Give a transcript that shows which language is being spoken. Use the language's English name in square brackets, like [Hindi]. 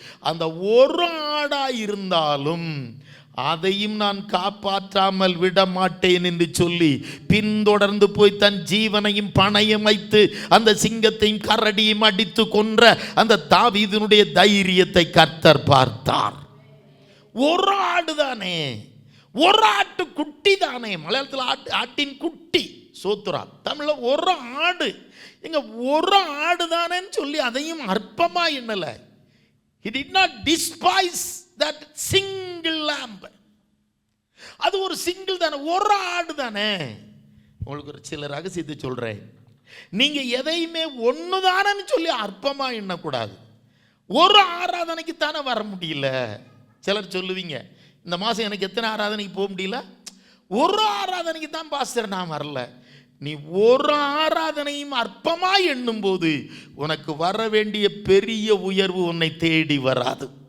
[Tamil] அந்த ஒரு ஆடாக இருந்தாலும் அதையும் நான் காப்பாற்றாமல் விட மாட்டேன் என்று சொல்லி பின்தொடர்ந்து போய் தன் ஜீவனையும் பணையம் வைத்து அந்த சிங்கத்தையும் கரடியும் அடித்து கொன்ற அந்த தாவீதினுடைய தைரியத்தை கர்த்தர் பார்த்தார். ஒரு ஆடு தானே, ஒரு ஆட்டு குட்டி தானே. மலையாளத்தில் ஆட்டின் குட்டி சோத்ரா, தமிழில் ஒரு ஆடு. எங்க ஒரு ஆடு தானேன்னு சொல்லி அதையும் அற்பமா எண்ணல. [English] He did not despise that single lamb. [Tamil] அது ஒரு சிங்கிள் தானே, ஒரு ஆடு தானே. உங்களுக்கு ஒரு சில ரகசியத்தை சொல்றேன். நீங்க எதையுமே ஒன்று தானேன்னு சொல்லி அற்பமா எண்ணக்கூடாது. ஒரு ஆராதனைக்கு தானே வர முடியல. சிலர் சொல்லுவீங்க, இந்த மாதம் எனக்கு எத்தனை ஆராதனைக்கு போக முடியல? ஒரு ஆராதனைக்கு தான் பாஸ்டர் நான் வரல. நீ ஒரு ஆராதனையும் அற்பமாய் எண்ணும் போது உனக்கு வர வேண்டிய பெரிய உயர்வு உன்னை தேடி வராது.